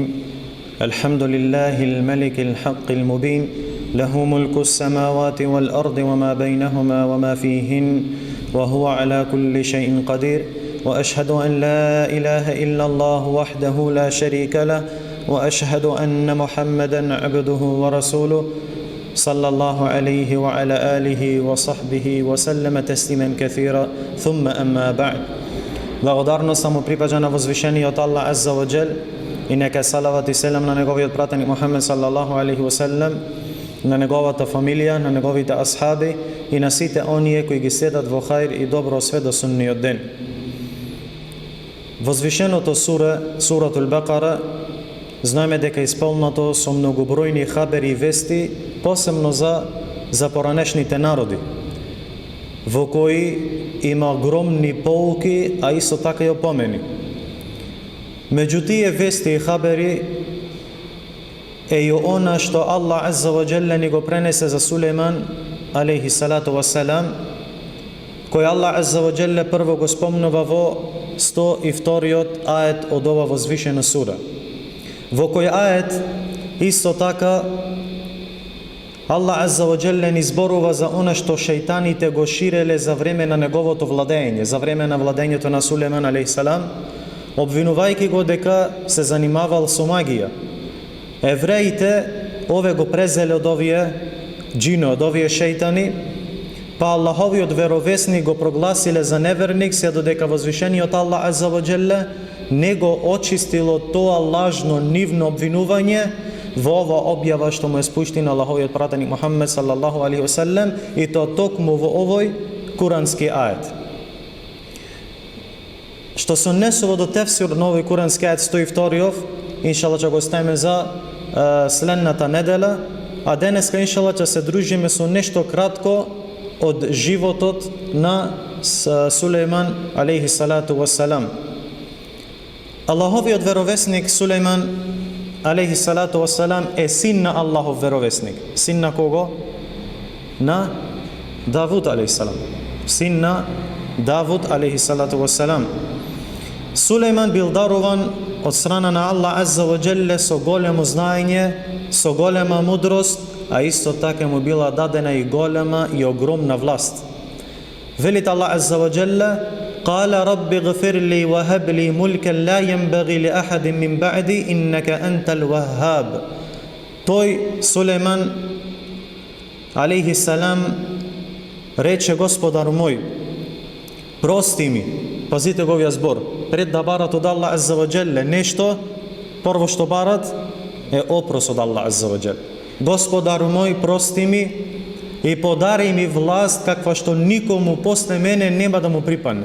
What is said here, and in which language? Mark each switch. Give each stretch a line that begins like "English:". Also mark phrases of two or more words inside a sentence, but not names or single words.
Arabic: الحمد لله الملك الحق المبين، له ملك السماوات والأرض وما بينهما وما فيهن، وهو على كل شيء قدير. وأشهد أن لا إله إلا الله وحده لا شريك له، وأشهد أن محمدا عبده ورسوله صلى الله عليه وعلى آله وصحبه وسلم تسليما كثيرا. ثم أما بعد.
Macedonian: Благодарност му припаѓа на возвишениот Аллах
Arabic: عز وجل
Macedonian: и нека салават и селам на неговиот пратеник Мухамед
Arabic: صلى الله عليه وسلم,
Macedonian: на неговата фамилија, на неговите асхаби и на сите оние кои ги следат во хаир и добро све до судниот ден. Возвишеното Суратул Бакара, знаеме дека исполнато со многобројни хабери и вести, посебно за поранешните народи, во кои има огромни поуки, а исто така и опомени. Меѓу тие вести и хабери е и она што Аллах
Arabic: عز وجل
Macedonian: ни го пренесе за Сулейман
Arabic: عليه الصلاة والسلام,
Macedonian: кој Аллах
Arabic: عز وجل
Macedonian: прво го спомнува во 102-иот ает од ова возвишена сура, во кој ает исто така Аллах
Arabic: عز وجل
Macedonian: ни зборува за она што шејтаните го ширеле за време на неговото владење, за време на владењето на Сулейман
Arabic: عليه السلام,
Macedonian: обвинувајќи го дека се занимавал со магија. Евреите ове го презеле од овие џини, од овие шејтани, па Аллаховиот веровесник го прогласиле за неверник, се додека возвишениот Аллах
Arabic: عز وجل
Macedonian: не го очистило тоа лажно нивно обвинување во ова објава што му е спуштен Аллаховиот пратеник Мухамед
Arabic: صلى الله عليه وسلم,
Macedonian: и тоа токму во овој курански ает. Што се однесува до тефсир на овој курански ает 102-иот, иншалла ќе го оставиме за следната недела, а денеска иншалла ќе се дружиме со нешто кратко од животот на Сулейман
Arabic: عليه الصلاة والسلام.
Macedonian: Аллаховиот веровесник Сулейман
Arabic: عليه الصلاة والسلام
Macedonian: е син на Аллахов веровесник. Син на кого? На Давуд
Arabic: عليه السلام.
Macedonian: Син на Давуд
Arabic: عليه الصلاة والسلام.
Macedonian: Сулейман бил даруван од страна на Аллах
Arabic: عز وجل
Macedonian: со големо знаење, со голема мудрост, а исто така му била дадена и голема и огромна власт. Велит Аллах
Arabic: عز وجل: "قال رب اغفر لي وهب لي ملكا لا ينبغي لأحد من بعدي إنك أنت الوهاب."
Macedonian: Тој Сулейман
Arabic: عليه السلام
Macedonian: рече: Господар мој, прости ми. Пазите го овој збор. Пред да барат од Аллах
Arabic: عز وجل
Macedonian: нешто, прво што барат е опрос од Аллах
Arabic: عز وجل.
Macedonian: Господар мој, прости ми и подари ми власт каква што никому после мене нема да му припадне.